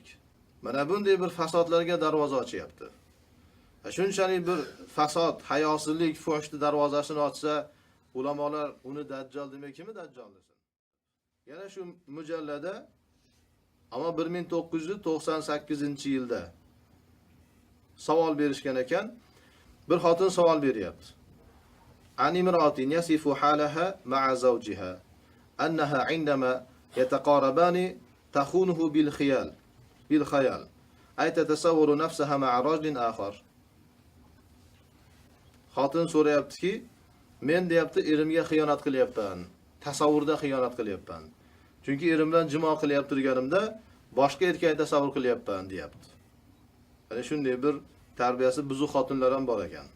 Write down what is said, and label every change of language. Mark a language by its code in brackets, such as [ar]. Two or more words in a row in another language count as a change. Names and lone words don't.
[uz] Mana bunday bir fasodlarga darvoza ochyapti. Shunchalik bir fasod, hayosizlik, fuhshni darvozasini ochsa, ulamolar uni dajjal demak kimi dajjal desin? Yana shu mujallada ama 1998-yilda savol berishgan ekan. Bir xotin savol beryapti. [ar] عن امرأة تصف حالها مع زوجها أنها عندما يتقاربان تخونه بالخيال أي تتصور نفسها مع رجل آخر. [uz] Xotin so'rayaptiki, men deyapti, erimga xiyonat qilyapman, tasavvurda xiyonat qilyapman. Chunki erim bilan jimo qilyapti turganimda boshqa erkak tasavvur qilyapman deyapti. Mana shunday bir tarbiyasi buzuq xotinlar ham bor ekan.